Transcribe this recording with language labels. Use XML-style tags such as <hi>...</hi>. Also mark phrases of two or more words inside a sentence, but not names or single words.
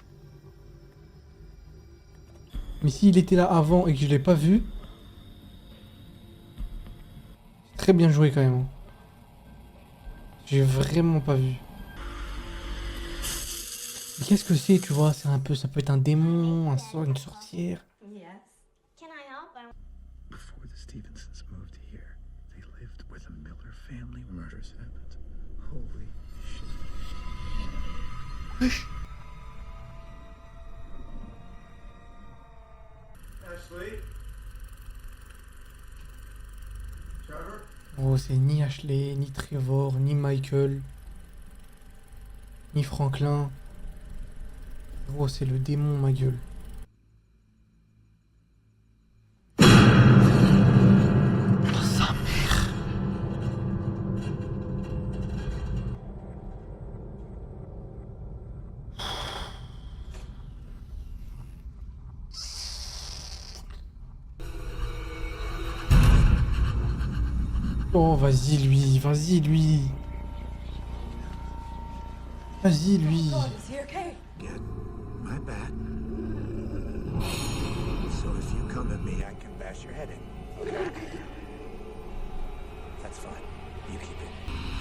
<fr>Mais s'il était là avant et que je l'ai pas vu... C'est très bien joué quand même. Hein. J'ai vraiment pas vu. Mais qu'est-ce que c'est, tu vois? C'est un peu... Ça peut être un démon, une sorcière.</fr> <en>Yes. Can I help? Before the Stevensons moved here, they lived where the Miller family murders happened. Holy shit.</en> <fr>Wesh. Ashley? Trevor? Oh, c'est ni Ashley, ni Trevor, ni Michael, ni Franklin. Oh, c'est le démon, ma gueule. Oh, sa mère. Oh, vas-y, lui, vas-y, lui. Vas-y, lui.</fr> <en>God, is he okay? Good. My bad. So if you come at me, I can bash your head in. Okay? That's fine. You keep it.</en>